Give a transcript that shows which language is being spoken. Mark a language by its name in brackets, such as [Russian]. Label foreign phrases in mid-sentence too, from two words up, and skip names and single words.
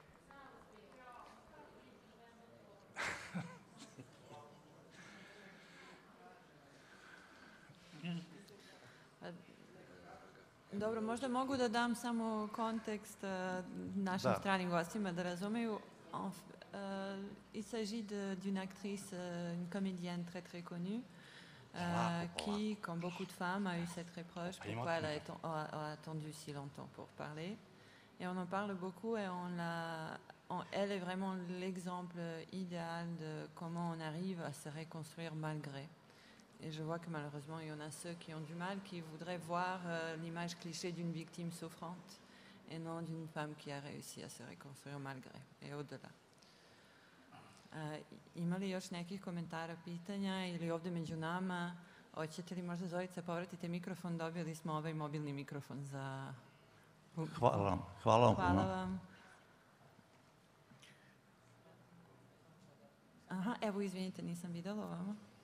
[Serbian] Dobro, možda mogu da dam samo kontekst našim stranim gostima da razumeju. [French] Il s'agit d'une actrice, une comédienne très très connue, qui, comme beaucoup de femmes, a eu cette reproche pourquoi elle a attendu si longtemps pour parler. Et on en parle beaucoup et elle est vraiment l'exemple idéal de comment on arrive à se reconstruire malgré. Et je vois que malheureusement, il y en a ceux qui ont du mal, qui voudraient voir l'image cliché d'une victime souffrante et non d'une femme qui a réussi à se reconstruire malgré et au-delà. [Serbian] Ima li još nekih komentara, pitanja ili ovde među nama? Hoćete li možda, Zorica, povratite mikrofon? Dobili smo ovaj mobilni mikrofon za... Hvala vam. Hvala vam. Hvala vam. Aha, evo, izvinite, nisam videla ovamo.